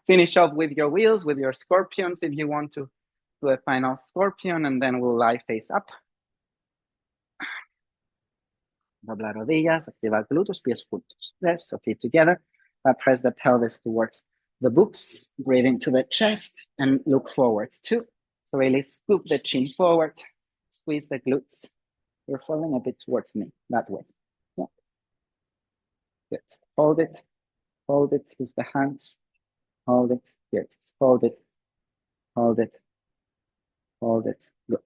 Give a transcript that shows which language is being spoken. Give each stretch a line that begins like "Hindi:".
English: Finish up with your wheels, with your scorpions if you want to do a final scorpion, and then we'll lie face up.
Spanish: Dobla rodillas, activa glúteos, pies juntos.
English: Press, so feet together. Press the pelvis towards the books. Breathe into the chest and look forward too. So really scoop the chin forward. Squeeze the glutes. You're falling a bit towards me, that way. Yeah. Good. Hold it. Hold it. Use the hands. Hold it. Here it is. Hold it. Hold it. Hold it. Good.